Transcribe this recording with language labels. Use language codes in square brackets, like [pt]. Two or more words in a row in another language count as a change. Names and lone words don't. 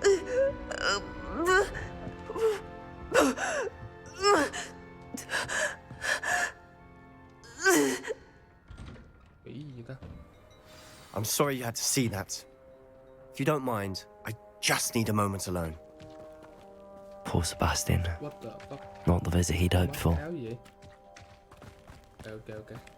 [en] I'm sorry you had to see that. If you don't mind, I just need a moment alone. Poor Sebastian. What the fuck? Not the visit he'd hoped for. [vi] Áo gì vậy? [en] Ok.